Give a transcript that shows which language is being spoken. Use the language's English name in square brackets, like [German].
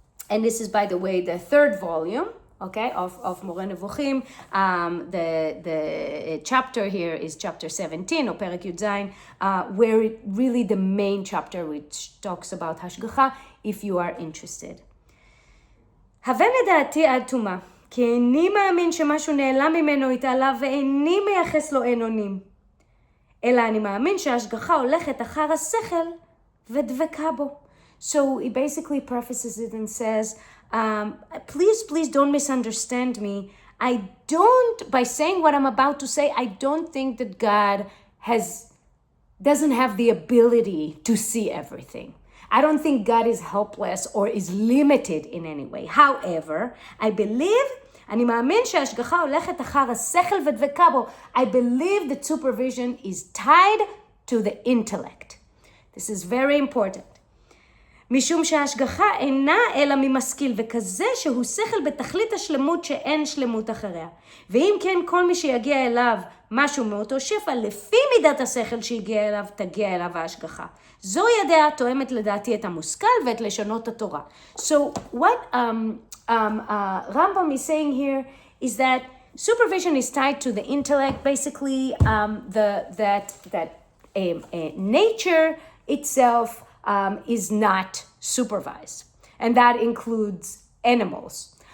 [English] And this is, by the way, the third volume, okay, of Moreh Nevuchim. The chapter here is chapter 17, or Perek Yud Zayin, where it really the main chapter which talks about hashgacha, if you are interested. [Hebrew] הבן לדעתי עד תומה, כי איני מאמין שמשהו נעלם ממנו התעלה ואיני מייחס לו אין אונים. אלא אני מאמין שההשגחה הולכת אחר השכל ודבקה בו. [English] So he basically prefaces it and says, please don't misunderstand me. By saying what I'm about to say, I don't think that God doesn't have the ability to see everything. I don't think God is helpless or is limited in any way. However, I believe, [Hebrew] אני מאמין שההשגחה הולכת אחר השכל ודבקה בו. [English] I believe that supervision is tied to the intellect. This is very important. [Hebrew] משום שההשגחה אינה אלא ממשכיל, וכזה שהוא שכל בתכלית השלמות שאין שלמות אחריה. ואם כן, כל מי שיגיע אליו משהו מאותו שפע, לפי מידת השכל שהגיע אליו, תגיע אליו ההשגחה. זוהי הדעה תואמת לדעתי את המושכל ואת לשונות התורה. [English] So what Rambam is saying here is that supervision is tied to the intellect, basically nature itself is not supervised, and that includes animals.